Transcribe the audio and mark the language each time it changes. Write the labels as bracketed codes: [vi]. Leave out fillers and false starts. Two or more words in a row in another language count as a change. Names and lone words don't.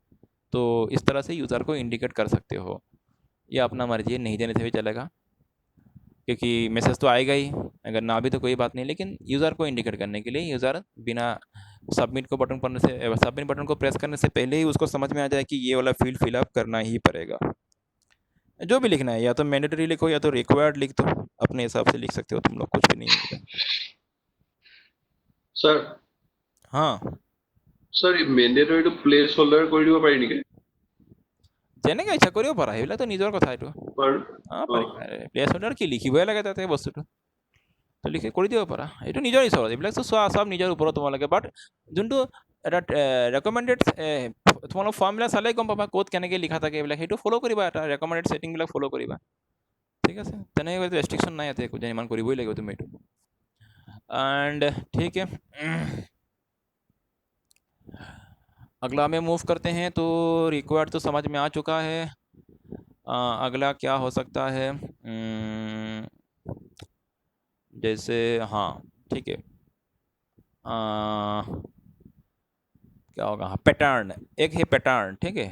[hi] तो इस तरह से यूज़र को इंडिकेट कर सकते हो, ये अपना मर्जी है, नहीं देने से भी चलेगा, क्योंकि मैसेज तो आएगा ही, अगर ना भी तो कोई बात नहीं, लेकिन यूज़र को इंडिकेट करने के लिए यूज़र बिना [en] submit button [hi] को प्रेस करने से पहले ही उसको समझ में आ जाए कि ये वाला फील्ड फिलअप करना ही पड़ेगा। जो भी लिखना है, या तो मैंडेटरी लिखो या तो रिक्वायर्ड लिख दो, अपने हिसाब से लिख सकते हो तुम लोग, कुछ भी नहीं है। [as] স্যার [hi] हाँ [as] স্যার এই মেন্ডেটৰিটো [en] place holder [as] কৰি দিব পাৰি নেকি? যেনেকৈ ইচ্ছা কৰিব পাৰা, সেইবিলাকতো নিজৰ কথা, এইটো বাৰু অ পাৰি, [en] place holder [as] কি লিখিবই লাগে তাতে বস্তুটো, তো লিখি কৰি দিব পাৰা, এইটো নিজৰ ইচ্ছা, এইবিলাকতো চোৱা চব নিজৰ ওপৰত তোমালোকে, বাট যোনটো এটা ৰেকমেণ্ডেড, তোমালোক ফৰ্মবিলাক চালেই গম পাবা ক'ত কেনেকৈ লিখা থাকে, এইবিলাক সেইটো ফ'ল' কৰিবা, এটা ৰেকমেণ্ডেড ছেটিংবিলাক ফ'ল' কৰিবা, ঠিক আছে, তেনেকৈ ৰেষ্ট্ৰিকশ্যন নাই ইয়াতে একো যে ইমান কৰিবই লাগিব তুমি এইটো। [hi] एंड ठीक है, अगला में मूव करते हैं, तो रिक्वायर्ड तो समझ में आ चुका है। अगला क्या हो सकता है, जैसे हाँ ठीक है, क्या होगा, हाँ पैटर्न, एक है पैटर्न, ठीक है।